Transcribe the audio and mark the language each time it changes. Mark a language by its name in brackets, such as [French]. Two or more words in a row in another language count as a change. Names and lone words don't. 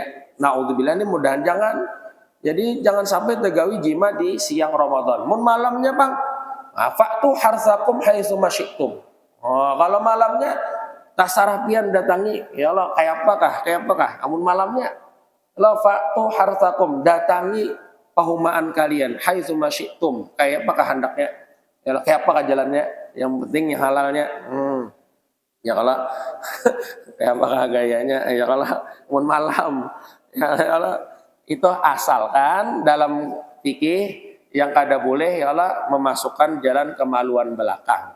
[Banjar] Naudzubillah ini mudahan jangan. Jadi jangan sampai tegawi jima di siang Ramadan. Mun malamnya bang, [Arabic] fa'tu harsakum haitsu masyitum. [Banjar] Oh, kalau malamnya tasarapian datangi, ya Allah kayak apakah? Amun malamnya la [Arabic] fa'tu harsakum [Banjar] datangi pahumaan kalian [Arabic] haitsu masyitum [Banjar] kayak apakah hendaknya ya kayak apakah jalannya yang penting yang halalnya Ya kalau ya apakah gayanya ya kalau mun malam ya kalau itu asalkan dalam fikih yang kada boleh ya Allah memasukkan jalan kemaluan belakang.